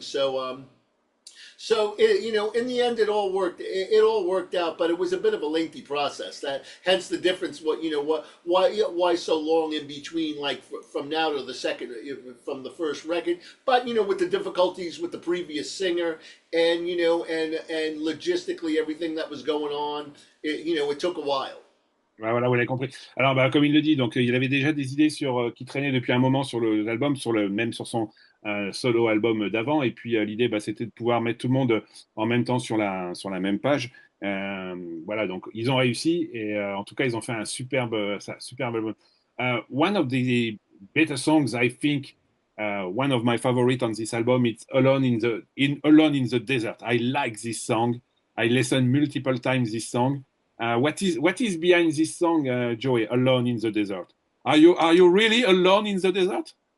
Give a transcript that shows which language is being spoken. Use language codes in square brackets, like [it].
[en] So in the end, it all worked out, but it was a bit of a lengthy process. Hence the difference. Why so long in between, from now to from the first record? But with the difficulties with the previous singer, and and logistically everything that was going on, it took a while. [fr] Voilà, vous l'avez compris. Alors, comme il le dit, donc il avait déjà des idées qui traînaient depuis un moment sur l'album, même sur son solo album d'avant. Et puis l'idée, c'était de pouvoir mettre tout le monde en même temps sur la même page. Voilà, donc ils ont réussi, et en tout cas, ils ont fait un superbe album. [en] One of the better songs, I think, one of my favorite on this album, it's Alone in the Desert. I like this song. I listened multiple times this song. What is behind this song, Joey? Alone in the Desert. Are you really alone in the desert?